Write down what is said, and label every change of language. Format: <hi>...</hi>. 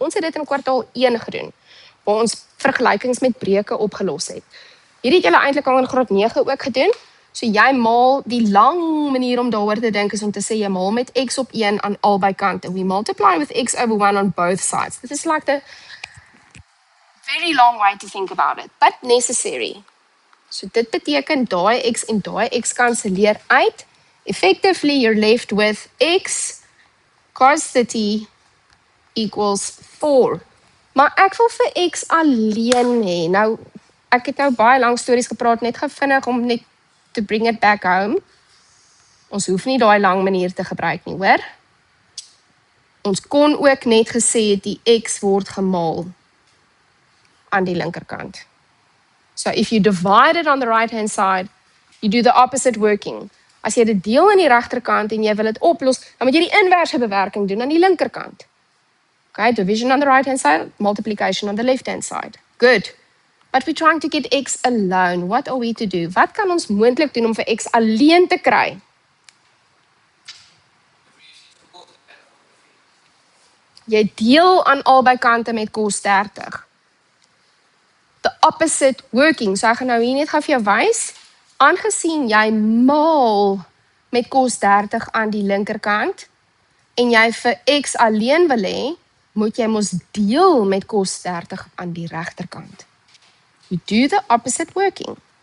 <af>Ons het dit in kwartaal 1 gedoen waar ons vergelykings met breuke opgelos het. Hierdie het julle eintlik al in graad 9 ook gedoen. So jy maal, die lang manier om daaroor te dink is om te sê jy maal met x op 1 aan albei kante.</af> <en>We multiply with x over 1 on both sides. This is like the very long way to think about it, but necessary.</en> <af>So dit beteken daai x en daai x kanselleer uit.</af> <en>Effectively you're left with x cos 30 equals 4.</en> <af>Maar ek wil vir x alleen hê. Nou, ek het nou baie lang stories gepraat, net gevinnig om net</af> <en>to bring it back home.</en> <af>Ons hoef nie daai lang manier te gebruik nie, hoor? Ons kon ook net gesê die x word gemaal aan die linkerkant.</af> <en>So if you divide it on the right hand side, you do the opposite working.</en> <af>As jy dit deel aan die regterkant en jy wil dit oplos, dan moet jy die inverse bewerking doen aan die linkerkant.</af> <en>Okay, division on the right hand side, multiplication on the left hand side. Good. But we're trying to get x alone. What are we to do?</en> <af>Wat kan ons moontlik doen om vir x alleen te kry? Jy deel aan albei kante met kos 30.</af> <en>The opposite working.</en> <af>So ek gaan nou hier net gou vir jou wys. Aangesien jy maal met kos 30 aan die linkerkant en jy vir x alleen wil hê, moet jy mos deel met kos 30 aan die regterkant.</af> <en>You do the opposite working.</en>